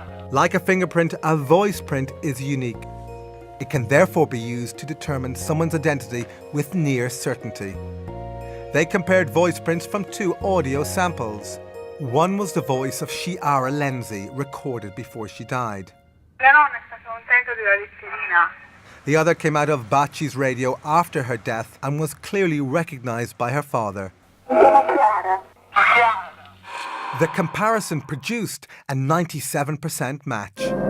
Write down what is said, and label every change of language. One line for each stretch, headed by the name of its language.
English: Like a fingerprint, a voice print is unique. It can therefore be used to determine someone's identity with near certainty. They compared voice prints from two audio samples. One was the voice of Chiara Lenzi, recorded before she died.
Italian: La nonna è stata contenta della letterina.
English: The other came out of Bacci's radio after her death and was clearly recognised by her father. The comparison produced a 97% match.